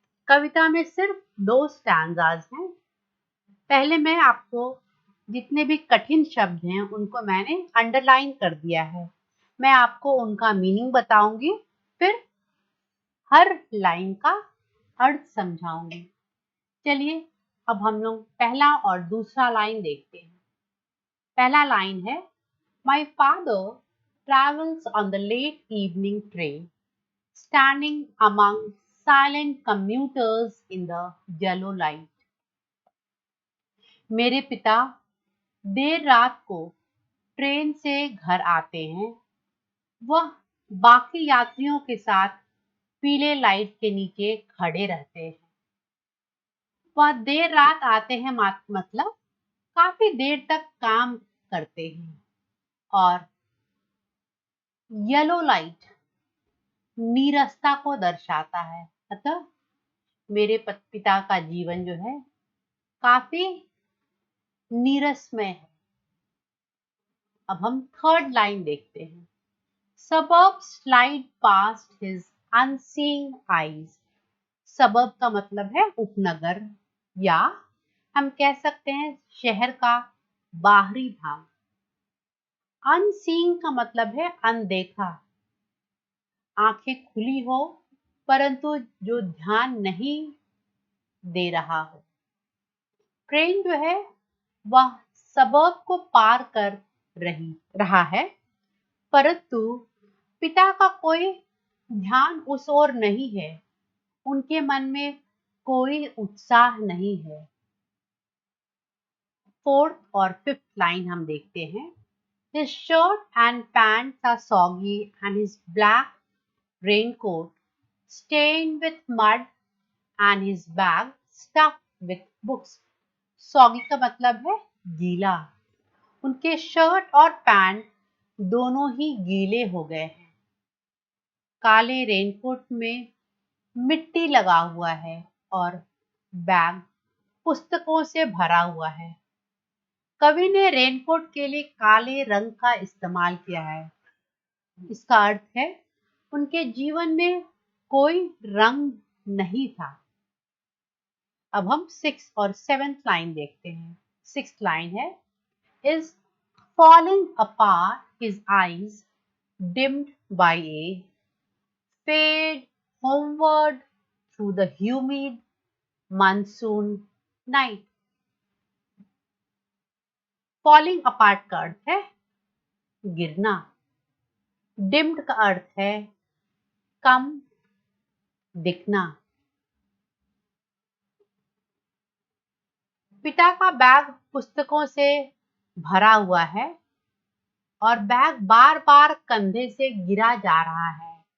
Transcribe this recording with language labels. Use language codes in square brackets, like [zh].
[hi] कविता में सिर्फ 2 स्टैंजाज हैं। पहले मैं आपको जितने भी कठिन शब्द हैं उनको मैंने अंडरलाइन कर दिया है। मैं आपको उनका मीनिंग बताऊंगी, फिर हर लाइन का अर्थ समझाऊंगी। चलिए अब हम लोग पहला और दूसरा लाइन देखते हैं। पहला लाइन है, [en] My father travels on the late evening train, standing among silent commuters in the yellow light. [hi] मेरे पिता देर रात को ट्रेन से घर आते हैं। वह बाकी यात्रियों के साथ पीले लाइट के नीचे खड़े रहते हैं। वह देर रात आते हैं मतलब काफी देर तक काम करते हैं। और येलो लाइट नीरसता को दर्शाता है, अतः मेरे पिता का जीवन जो है काफी नीरसमय है। अब हम थर्ड लाइन देखते हैं। [en] Suburbs slide past his unseeing eyes. [hi] सबब का मतलब है उपनगर या हम कह सकते हैं शहर का बाहरी भाग। अनसीइंग का मतलब है अनदेखा, आंखें खुली हो परंतु जो ध्यान नहीं दे रहा हो। ट्रेन जो है वह सबब को पार कर रहा है, परंतु पिता का कोई ध्यान उस ओर नहीं है। उनके मन में कोई उत्साह नहीं है। फोर्थ और फिफ्थ लाइन हम देखते हैं। [en] His shirt and pants are soggy and his black raincoat stained with mud and his bag stuffed with books. [hi] Soggy का मतलब है गीला। उनके शर्ट और पैंट दोनों ही गीले हो गए हैं। काले रेनकोट में मिट्टी लगा हुआ है और बैग पुस्तकों से भरा हुआ है। कवि ने रेनकोट के लिए काले रंग का इस्तेमाल किया है। इसका अर्थ है उनके जीवन में कोई रंग नहीं था। अब हम 6th और 7th लाइन देखते हैं। 6th लाइन है, [en] is falling apart his eyes dimmed by a fade homeward through the humid monsoon night. [hi] Falling apart का अर्थ है गिरना। डिम्ड का अर्थ है कम दिखना। पिता का बैग पुस्तकों से भरा हुआ है और बैग बार बार कंधे से गिरा जा रहा है।